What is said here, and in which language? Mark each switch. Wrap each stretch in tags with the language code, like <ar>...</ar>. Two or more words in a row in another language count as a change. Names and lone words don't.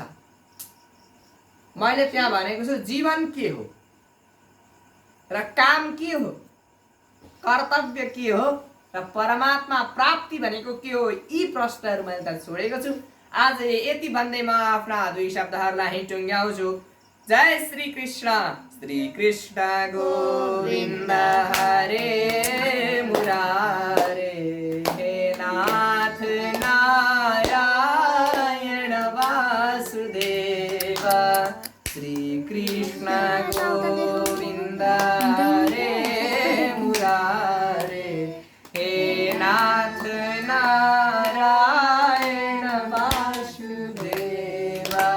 <ne>मैले त्यहाँ भनेको छु जीवन के हो र काम के हो, कर्तव्य के हो र परमात्मा प्राप्ति भनेको के हो, यी प्रश्नहरू मैले त्यहाँ छोडेको छु। आज यति भन्दै म आफ्ना दुई शब्दहरूलाई टुङ्ग्याउँछु।</ne> <sa>जय श्री कृष्ण। श्री कृष्ण गोविन्द हरे मुरारे, हे नाथ नारायण वासुदेव। श्री कृष्ण गोविन्द हरे मुरारे, हे नाथ नारायण वासुदेव।</sa>